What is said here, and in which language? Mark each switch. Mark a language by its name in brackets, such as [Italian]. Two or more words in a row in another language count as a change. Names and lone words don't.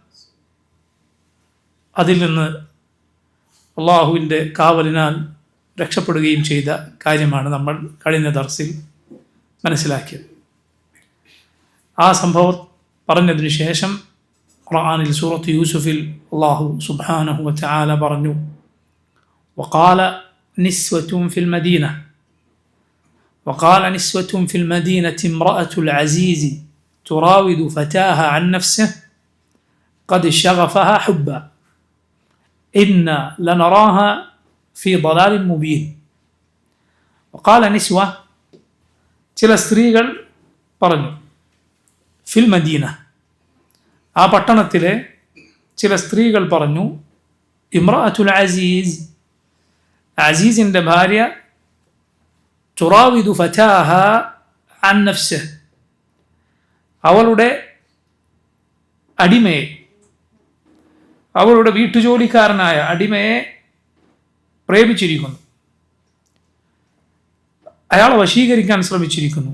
[Malayalam] അതിൽ നിന്ന് അള്ളാഹുവിൻ്റെ കാവലിനാൽ രക്ഷപ്പെടുകയും ചെയ്ത കാര്യമാണ് നമ്മൾ കഴിഞ്ഞ ദർസിൽ മനസ്സിലാക്കിയത്. ആ സംഭവം പറഞ്ഞതിന് ശേഷം ഖുർആനിൽ സൂറത്ത് യൂസുഫിൽ [Arabic] الله سبحانه وتعالى പറഞ്ഞു, وقال نسوة في المدينة وقال نسوة في المدينة امرأة العزيز تراود فتاها عن نفسه قد شغفها حبا إنا لنراها في ضلال مبين. وقال نسوة [Malayalam] ചില സ്ത്രീകൾ പറഞ്ഞു, [Arabic] في المدينة, [Malayalam] ആ പട്ടണത്തിലെ ചില സ്ത്രീകൾ പറഞ്ഞു, [Arabic] امرأة العزيز, [Malayalam] അസീസിൻ്റെ ഭാര്യ, [Arabic] تراود فتاها عن نفسه, [Malayalam] അവളുടെ അടിമയെ, അവളുടെ വീട്ടുജോലിക്കാരനായ അടിമയെ പ്രേമിച്ചിരിക്കുന്നു, അയാളെ വശീകരിക്കാൻ ശ്രമിച്ചിരിക്കുന്നു.